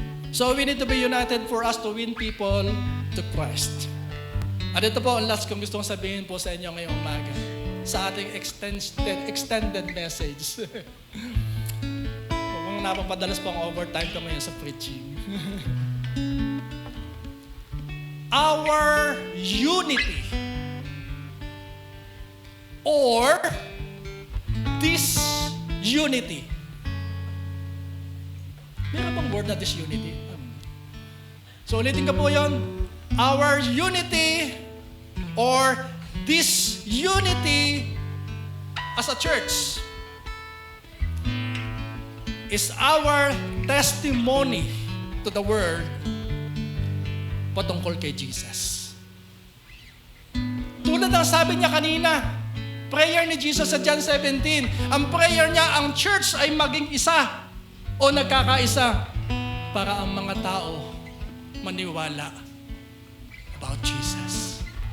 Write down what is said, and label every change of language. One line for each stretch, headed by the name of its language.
English: So we need to be united for us to win people to Christ.
Filipino: At ito po ang last kong gustong sabihin po sa inyo ngayong umaga sa ating extended message. Kung napapadalas po ang overtime ko ngayon sa preaching.
English: Our unity or disunity.
Filipino: Meron bang word na disunity? So ulitin ko po yun.
English: Our unity or disunity as a church is our testimony to the world
Filipino: patungkol kay Jesus. Tulad ng sabi niya kanina, prayer ni Jesus sa John 17, ang prayer niya, ang church ay maging isa o nagkakaisa para ang mga tao maniwala about Jesus.